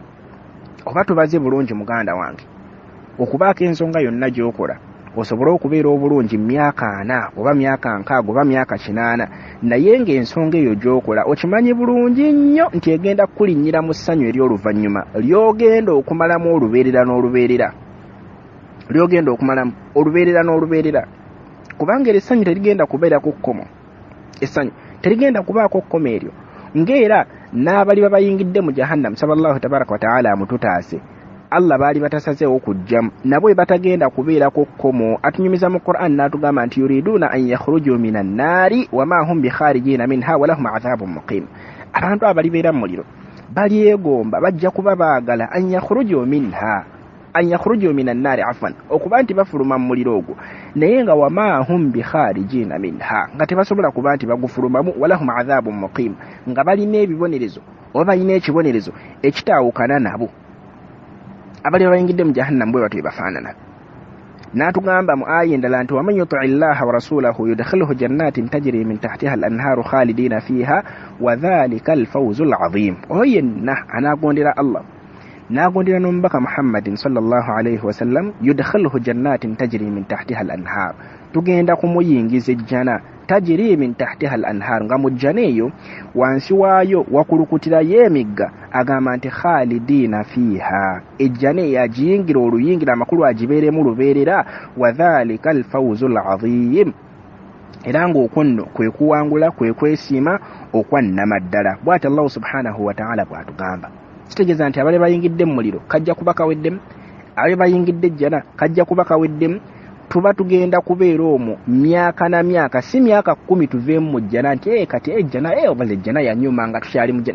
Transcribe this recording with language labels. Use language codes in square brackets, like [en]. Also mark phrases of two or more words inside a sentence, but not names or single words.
[lg] Oba tubaze bulungi muganda wange okubaako ensonga yonna gy'okola osobola okubeera obulungi myaka 4 oba myaka 6 oba myaka 8 naye ng'ensonga eyo gy'okola okimanyi bulungi nnyo nti egenda kukulinnyira mu ssanyu ery'oluvannyuma ly'ogenda okumalamu olubeerera n'olubeerera kubanga essanyu terigenda kubeera ku kkomo. Essanyu terigenda kubaako kkomo eryo ng'era n'abali babayingidde mu jahannam [ar] سبحانه تبارك وتعالى [lg] amututaase Allah baali batasazeewo kujjamu nabo batagenda kubeerako kkomo. Atunyumiza mu Qur'an n'atugamba nti [ar] يريدون أن يخرجوا من النار وما هم بخارجين منها ولهم عذاب مقيم. [lg] Abantu abalibeera mu muliro balyegomba bajja kuba baagala [ar] أن يخرجوا من النار [lg] afwan okuba nti bafuluma mu muliro ogwo naye nga [ar] وما هم بخارجين منها [lg] nga tebasobola kuba nti bagufulumamu [ar] ولهم عذاب مقيم [lg] nga balina ebibonerezo oba balina ekibonerezo ekitaawukana nabo. Abali bayingidde mu jahannam bwe batyo bafaanana. N'atugamba mu aya endala nti [ar] ومن يطع الله ورسوله يدخله جنات تجري من تحتها الأنهار خالدين فيها وذلك الفوز العظيم. [lg] Oyo yenna anagondera Allah n'agondera n'omubaka Muhammadin [ar] صلى الله عليه وسلم يدخله جنات تجري من تحتها الأنهار, [lg] tugenda kumuyingiza ejjana [ar] تجري من تحتها الأنهار [lg] nga mu jjana eyo wansi waayo wakulukutirayo emigga agamba nti [ar] خالدين فيها, [lg] ejjana yagiyingira oluyingira amakulu agibeeremu lubeerera [ar] وذلك الفوز العظيم, [lg] era ng'okwo kwe kuwangula kwe kwesiima okwannamaddala. Bw'ati Allah [ar] سبحانه وتعالى [lg] bw'atugamba. Kitegeeza nti abali bayingidde mu muliro kajja kuba kaweddemu, abali bayingidde ejjana kajja kuba kaweddemu. Tuba tugenda kubeera omwo myaka na myaka, si myaka 10 tuveemu mu jjana nti kati ejjana obale ejjana yanyuma nga tukyali mu jjana.